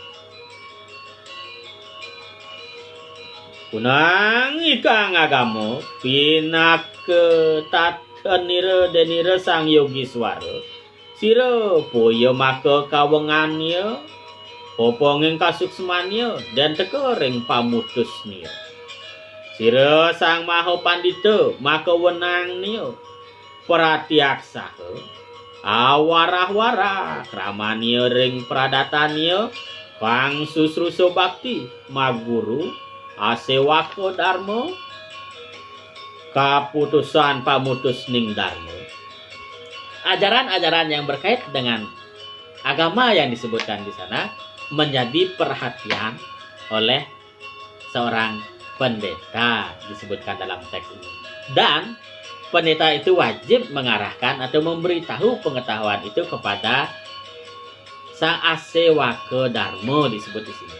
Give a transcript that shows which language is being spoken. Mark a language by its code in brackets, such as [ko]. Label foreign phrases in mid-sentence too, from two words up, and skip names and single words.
[kaw] Kunang ikang agamo pinak tatanira denira sang yogi swara sira poyo maka kawengannya popongeng kasuksmanya dan teka ring pamutusnya. Sira sang maha pandita maka wenangnya pratiaksaha awarah-warah kramanya ring pradatannya kang susruso bakti maguru asewaka dharma kaputusan pamutus ning dharma. [id] Ajaran-ajaran yang berkait dengan agama yang disebutkan di sana menjadi perhatian oleh seorang pendeta disebutkan dalam teks ini. Dan pendeta itu wajib mengarahkan atau memberitahu pengetahuan itu kepada sang asewaka dharma disebut di sini.